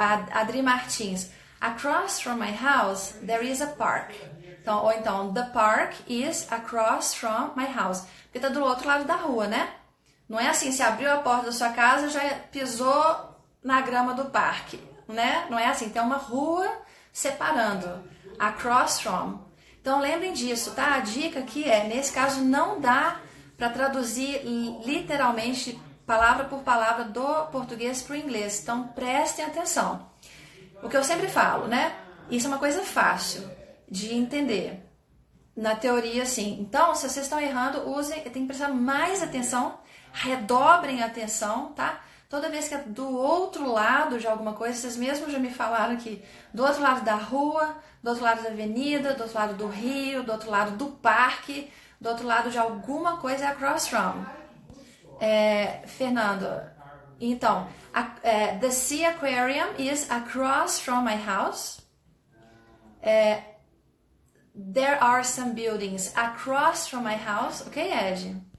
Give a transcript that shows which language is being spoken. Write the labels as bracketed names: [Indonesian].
[English] Adri Martins. Across from my house, there is a park. [Portuguese] Então, ou então, [English] the park is across from my house. [Portuguese] Porque tá do outro lado da rua, né? Não é assim, você abriu a porta da sua casa, já pisou na grama do parque, né? Não é assim, tem uma rua separando. [English] Across from. [Portuguese] Então, lembrem disso, tá? A dica aqui nesse caso, não dá para traduzir literalmente, palavra por palavra, do português para o inglês. Então, prestem atenção. O que eu sempre falo, né? Isso é uma coisa fácil de entender. Na teoria, sim. Então, se vocês estão errando, tem que prestar mais atenção, redobrem a atenção, tá? Toda vez que é do outro lado de alguma coisa, vocês mesmos já me falaram aqui, do outro lado da rua, do outro lado da avenida, do outro lado do rio, do outro lado do parque, do outro lado de alguma coisa é across from. [English] Fernando, então, the Sea Aquarium is across from my house. There are some buildings across from my house. Ok, Ed?